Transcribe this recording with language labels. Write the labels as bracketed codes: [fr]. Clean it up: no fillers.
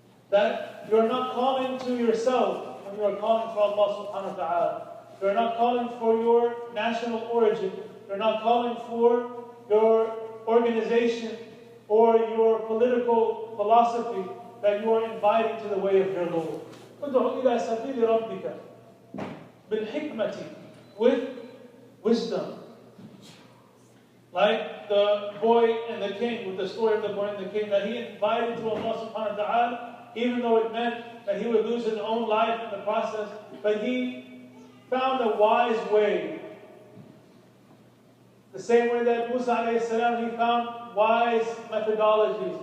[en] That you're not calling to yourself when you are calling for Allah subhanahu wa ta'ala. You're not calling for your national origin. You're not calling for your organization or your political philosophy, that you are inviting to the way of your Lord. [ar] ادعو إلى سبيل ربك بالحكمة, [en] with wisdom. Like the boy and the king, with the story of the boy and the king, that he invited to Allah subhanahu wa ta'ala, even though it meant that he would lose his own life in the process, but he found a wise way. The same way that Musa alayhi salam, he found wise methodologies.